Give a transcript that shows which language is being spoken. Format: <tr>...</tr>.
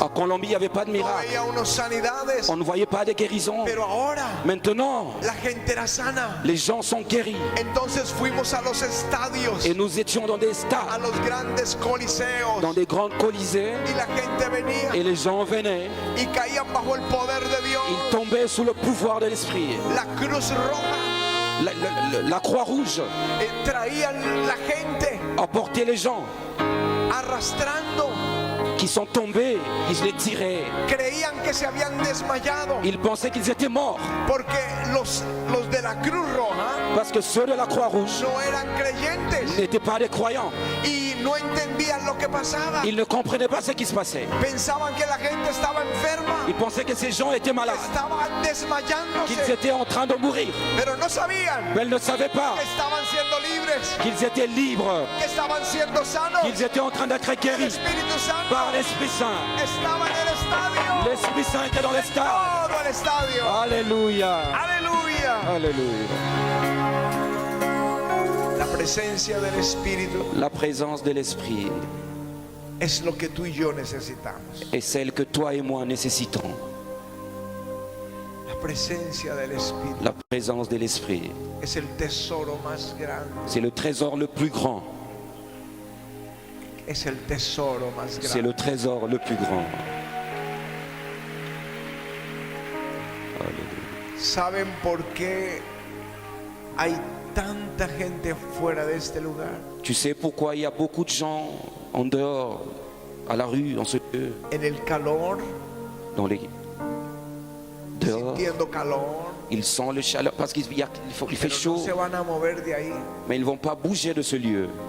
<fr>En Colombie, il n'y avait pas de</fr> <es>No</es> <fr>miracles.</fr> <es>veía unos sanidades.</es> <fr>On ne voyait pas de guérison.</fr> <es>Pero ahora</es> <fr>Maintenant,</fr> <es>la gente era sana.</es> <fr>les gens sont guéris.</fr> <es>Entonces fuimos a los estadios,</es> <fr>Et nous étions dans des</fr> <es>a</es> <fr>stades,</fr> <es>los grandes coliseos.</es> <fr>dans des grandes colisées.</fr> <es>Y la gente venía</es> <fr>Et les gens venaient.</fr> <es>y caían bajo el poder de Dios.</es> <fr>Ils tombaient sous le pouvoir de l'Esprit.</fr> <es>La Cruz Roja</es> <fr>La croix rouge</fr> <es>traían la gente</es> <fr>emportait les gens</fr> <es>arrastrando.</es> <fr>qui sont tombés. Ils les tiraient.</fr> <es>Creían que se habían desmayado</es> <fr>Ils pensaient qu'ils étaient morts.</fr> <es>porque los de la Cruz Roja</es> <fr>Parce que ceux de la croix rouge</fr> <es>no eran creyentes</es> <fr>n'étaient pas des croyants.</fr> <es>y no entendían lo que pasaba.</es> <fr>Ils ne comprenaient pas ce qui se passait.</fr> <es>Pensaban que la gente estaba enferma,</es> <fr>Ils pensaient que ces gens étaient malades,</fr> <es>estaban desmayándose,</es> <fr>qu'ils étaient en train de mourir.</fr> <es>pero no sabían</es> <fr>Mais elles ne savaient pas</fr> <es>que estaban siendo libres,</es> <fr>qu'ils étaient libres,</fr> <es>que estaban siendo sanos.</es> <fr>qu'ils étaient en train d'être</fr> <es>El</es> <fr>guéris</fr> <es>Espíritu Santo</es> <fr>par l'Esprit Saint.</fr> <es>estaba en el estadio,</es> <fr>L'Esprit Saint était dans les stades.</fr> <es>todo el estadio.</es> <fr>Alléluia.</fr> <es>Aleluya.</es> <fr>Alléluia.</fr> <es>La presencia del Espíritu</es> <fr>La présence de l'Esprit</fr> <es>es lo que tú y yo necesitamos.</es> <fr>est celle que toi et moi nécessitons.</fr> <es>La presencia del Espíritu</es> <fr>La présence de l'Esprit,</fr> <es>es el tesoro más grande.</es> <fr>c'est le trésor le plus grand.</fr> <es>Es el tesoro más</es> <fr>C'est le</fr> <es>grande.</es> <fr>trésor le plus grand. Alléluia.</fr> <es>¿Saben por qué hay tanta gente fuera de este lugar?</es> <fr>Tu sais pourquoi il y a beaucoup de gens en dehors, à la rue, en ce lieu,</fr> <es>En el calor,</es> <fr>dans les dehors,</fr> <es>sintiendo calor,</es> <fr>ils sentent le chaleur parce qu'il fait</fr> <es>pero</es> <fr>chaud,</fr> <es>no se van a mover de ahí.</es> <fr>mais ils ne vont pas bouger de ce lieu.</fr>